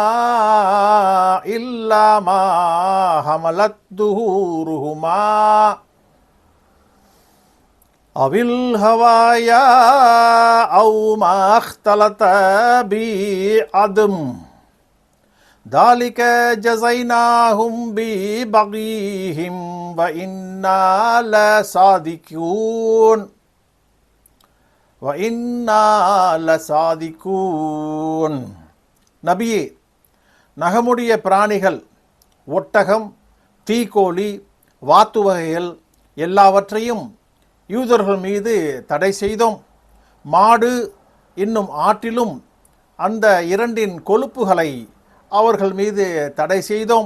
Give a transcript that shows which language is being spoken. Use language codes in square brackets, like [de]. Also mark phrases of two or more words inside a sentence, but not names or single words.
[ar] إِلَّا مَا حَمَلَتْ ظُهُورُهُمَا أَوِ الْهَوَايَا أَوْ مَا اخْتَلَطَ بِعَظْمٍ ذَلِكَ جَزَيْنَاهُمْ بِبَغْيِهِمْ وَإِنَّا لَصَادِقُونَ. [ta] நபியே, நகமுடைய பிராணிகள், ஒட்டகம், தீக்கோழி, வாத்து வகைகள் எல்லாவற்றையும் யூதர்கள் மீது தடை செய்தோம். மாடு இன்னும் ஆட்டிலும் அந்த இரண்டின் கொழுப்புகளை அவர்கள் மீது தடை செய்தோம்.